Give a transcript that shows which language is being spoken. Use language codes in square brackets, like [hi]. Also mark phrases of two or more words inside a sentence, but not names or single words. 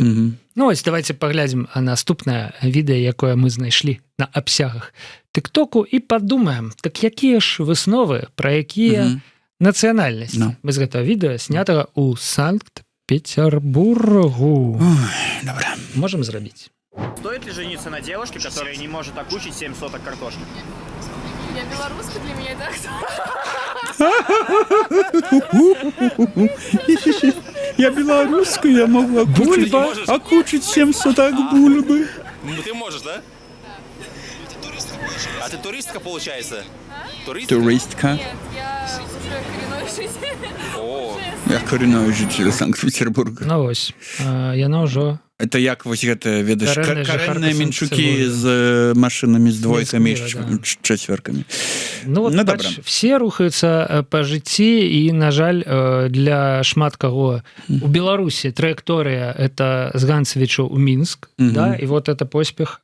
[be] Ну, ось давайте паглядзім наступнае відэа, якое мы знайшлі на абсягах тыктоку і падумаем, так якія ж высновы, пра якія нацыянальнасці. Мы з гэтага відэа снятага ў Санкт-Петербургу. Добра. Можем зрабіць. [ru] Стоит ли жениться на девушке, которая не может окучить 7 соток картошки? Я белоруска, для меня это Я белорусская, я могу окучить 7 соток бульбы. Ну ты можешь, да? А ты туристка, получается? Туристка? Нет, я уже коренной житель. О, я коренной житель Санкт-Петербурга. [be] Ну вось, яна ўжо... Это як вось гэта, ведаеш, карэнныя менчукі з машинамі, з двойкамі, з чацвёркамі. Ну вот, бач, все рухаюцца па жыцці і, на жаль, для шмат каго у Беларусі траекторыя это з Ганцевіча ў Мінск, да, і [ru] вот это [be] поспех.